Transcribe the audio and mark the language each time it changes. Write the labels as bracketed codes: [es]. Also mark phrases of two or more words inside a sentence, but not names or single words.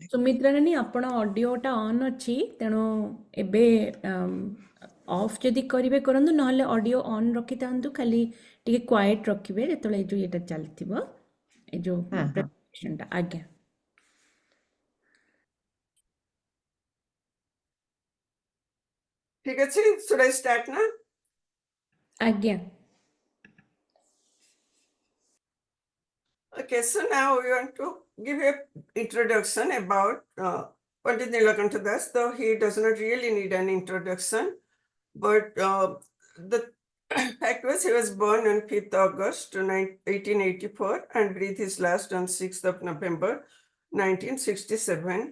[or] ସୁମିତ୍ରା ନାନୀ ଆପଣ ଅଡ଼ିଓଟା ଅନ୍ ଅଛି ତେଣୁ ଏବେ ଅଫ୍ ଯଦି କରିବେ କରନ୍ତୁ ନହେଲେ [en] audio on [or] ରଖିଥାନ୍ତୁ ଖାଲି ଟିକେ କ୍ୱାଏଟ୍ ରଖିବେ ଯେତେବେଳେ ଏଇ ଯେଉଁ ଇଏଟା ଚାଲିଥିବ ଏଇ ଯେଉଁ ହଁ ହଁ ପ୍ରେଜେଣ୍ଟେସନଟା ଆଜ୍ଞା ଠିକ ଅଛି, [en] should I start now? [or] ଆଜ୍ଞା [en] Okay, so now we want to give a introduction about Pandit Nilakantha Das, though he does not really need an introduction. But the fact was he was born on 5th August 1884 and breathed his last on 6th of November 1967.